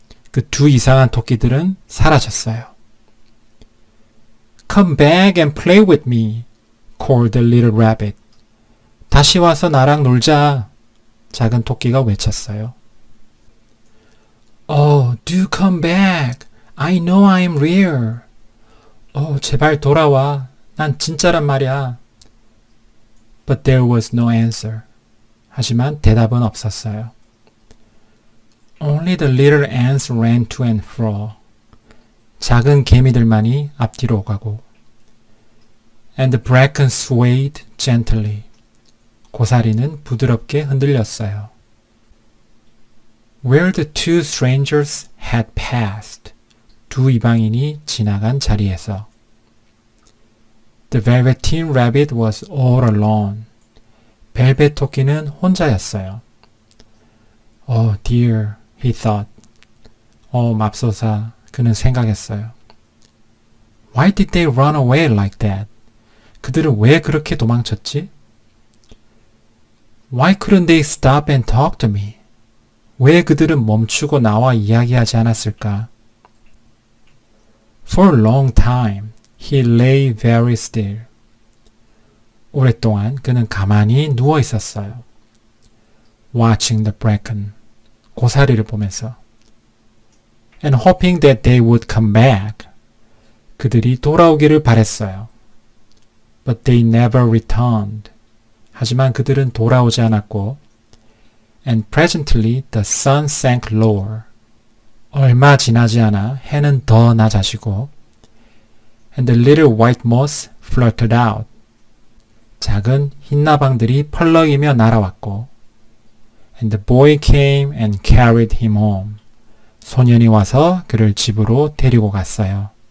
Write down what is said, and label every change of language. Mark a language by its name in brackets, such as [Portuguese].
[Korean] 그 두 이상한 토끼들은 사라졌어요. [English] Come back and play with me, called the little rabbit. [Korean] 다시 와서 나랑 놀자. 작은 토끼가 외쳤어요. [English] Oh, do come back. I know I'm real. [Korean] 제발 돌아와. 난 진짜란 말이야. [English] But there was no answer. [Korean] 하지만 대답은 없었어요. [English] Only the little ants ran to and fro. [Korean] 작은 개미들만이 앞뒤로 오가고. [English] And the bracken swayed gently. [Korean] 고사리는 부드럽게 흔들렸어요. [English] Where the two strangers had passed. [Korean] 두 이방인이 지나간 자리에서. [English] The velveteen rabbit was all alone. [Korean] 벨벳 토끼는 혼자였어요. [English] Oh dear, he thought. [Korean] 맙소사, 그는 생각했어요. [English] Why did they run away like that? [Korean] 그들은 왜 그렇게 도망쳤지? [English] Why couldn't they stop and talk to me? [Korean] 왜 그들은 멈추고 나와 이야기하지 않았을까? [English] For a long time, he lay very still. [Korean] 오랫동안 그는 가만히 누워 있었어요. [English] Watching the bracken. [Korean] 고사리를 보면서. [English] And hoping that they would come back. [Korean] 그들이 돌아오기를 바랬어요. But they never returned. 하지만 그들은 돌아오지 않았고 [English] And presently the sun sank lower. [Korean] 얼마 지나지 않아 해는 더 낮아지고 [English] And the little white moths fluttered out. [Korean] 작은 흰나방들이 펄럭이며 날아왔고 [English] And the boy came and carried him home. [Korean] 소년이 와서 그를 집으로 데리고 갔어요.